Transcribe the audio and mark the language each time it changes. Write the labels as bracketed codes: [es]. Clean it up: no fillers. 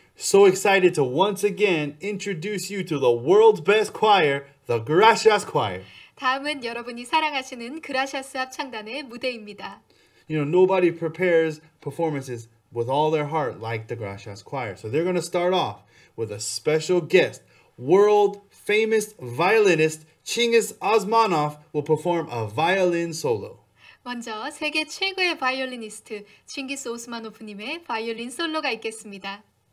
[en] So excited to once again introduce you to the world's best choir, the Gracias Choir. [ko] 다음은 여러분이 사랑하시는 그라시아스 합창단의 무대입니다. [en] You know, nobody prepares performances with all their heart like the Gracias Choir. So they're going to start off with a special guest. World famous violinist Chingiz Osmanov will perform a violin solo. [ko] 먼저 세계 최고의 바이올리니스트 칭기스 오스마노프님의 바이올린 솔로가 있겠습니다.